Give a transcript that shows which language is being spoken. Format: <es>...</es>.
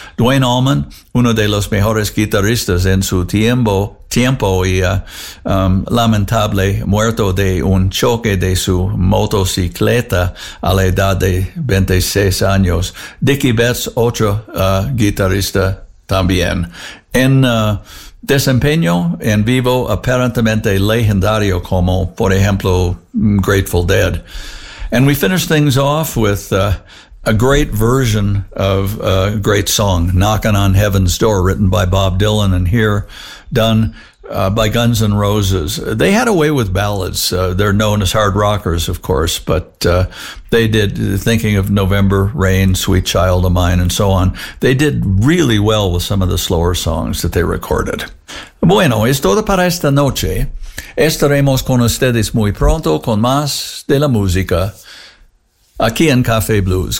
<es>Dwayne Allman, uno de los mejores guitarristas en su tiempo y lamentable muerto de un choque de su motocicleta a la edad de 26 años. Dickie Betts, otro guitarrista también. En desempeño en vivo aparentemente legendario como, por ejemplo, Grateful Dead.</es> <en>And we finish things off with a great version of a great song, Knockin' on Heaven's Door, written by Bob Dylan and here done by Guns N' Roses. They had a way with ballads. They're known as hard rockers, of course, but they did Thinking of November Rain, Sweet Child of Mine, and so on. They did really well with some of the slower songs that they recorded.</en> <es>Bueno, es todo para esta noche. Estaremos con ustedes muy pronto con más de la música aquí en Café Blues.</es>